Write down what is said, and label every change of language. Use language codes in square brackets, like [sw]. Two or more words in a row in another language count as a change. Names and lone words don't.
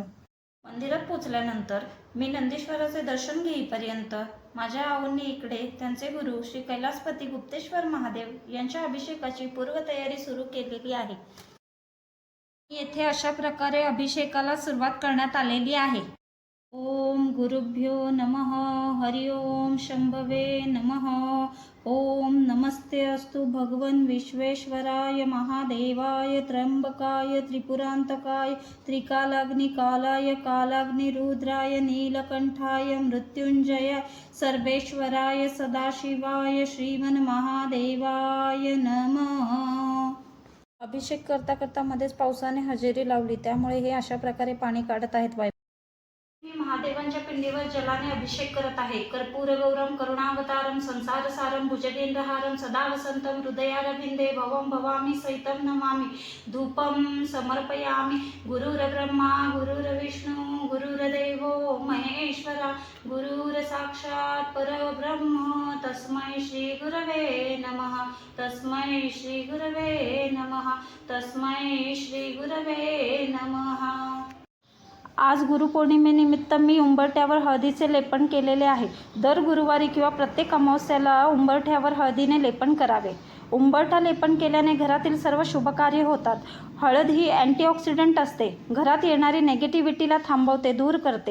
[mr] मंदिरात पोहोचल्यानंतर मी नंदीश्वराचे दर्शन घेईपर्यंत माझ्या आऊंनी इकडे त्यांचे गुरु श्री कैलासपती गुप्तेश्वर महादेव यांच्या अभिषेकाची पूर्वतयारी सुरू केलेली आहे. येथे अशा प्रकारे अभिषेकाला सुरुवात करण्यात आलेली आहे. [sa] ओम गुरुभ्यो नमः. हरि ओम शंभवे नमः. ओम नमस्ते अस्तु भगवन् विश्वेश्वराय महादेवाय त्र्यंबकाय त्रिपुरांतकाय त्रिकालाग्निकालाय कालाग्निरुद्राय नीलकंठाय मृत्युंजय सर्वेश्वराय सदाशिवाय श्रीमन महादेवाय नमः. [mr] अभिषेक करता करता मध्येच पावसाने हजेरी लावली, त्यामुळे हे अशा प्रकारे पाणी काढत आहेत. मी महादेवांच्या पिंडीवर जलाने अभिषेक करत आहे. [sa] कर्पूर गौरम करुणावतारम संसारसारम भुजगेंद्रहारम सदा वसंतम हृदयारविंदे भवम भवामी सहितं नमामि. धूपम समर्पयामि. गुरुर्ब्रह्मा गुरुर्विष्णू गुरुर्देवो महेश्वरा गुरुर साक्षात् परब्रह्म तस्मै श्री गुरवे नमः. तस्मै श्री गुरवे नमः. तस्मै श्री गुरवे नमः. [mr] आज गुरुपौर्णिमेनिमित्त मी उंबरठ्यावर हळदीचे लेपन केलेले आहे. दर गुरुवारी किंवा प्रत्येक अमावस्याला उंबरठ्यावर हळदीने लेपन करावे. उंबरठा लेपन केल्याने घरातील सर्व शुभकार्य होतात. हळद ही अँटीऑक्सिडंट असते. घरात येणारी नेगेटिव्हिटीला थांबवते, दूर करते.